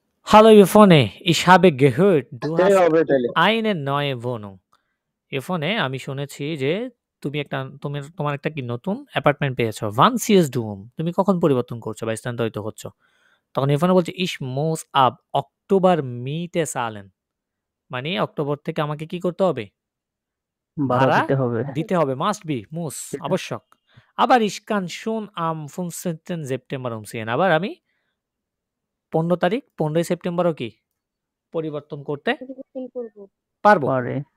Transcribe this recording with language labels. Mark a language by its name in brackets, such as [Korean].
[German] Hallo Yvonne, ich habe gehört, du hast eine neue Wohnung. [Bangla] Yvonne, আমি শুনেছি যে তোমার একটা কি নতুন অ্যাপার্টমেন্ট পেয়েছো। [German] Wann ziehst du um? [Bangla] তুমি কখন পরিবর্তন করছো বা স্থানান্তরিত হচ্ছ? তখন Yvonne বলছে [German] ich muss ab Oktober Miete zahlen. [Bangla] মানে অক্টোবর থেকে আমাকে কি করতে হবে? ভাড়া ভাড়া দিতে হবে, মাস্ট বি, মুস, আবশ্যক। আবার [German] ich kann schon am 15. September umziehen. [Bangla] আবার আমি 15 তারিখ 15 সেপ্টেম্বরও কি পরিবর্তন করতে পারবো, পারে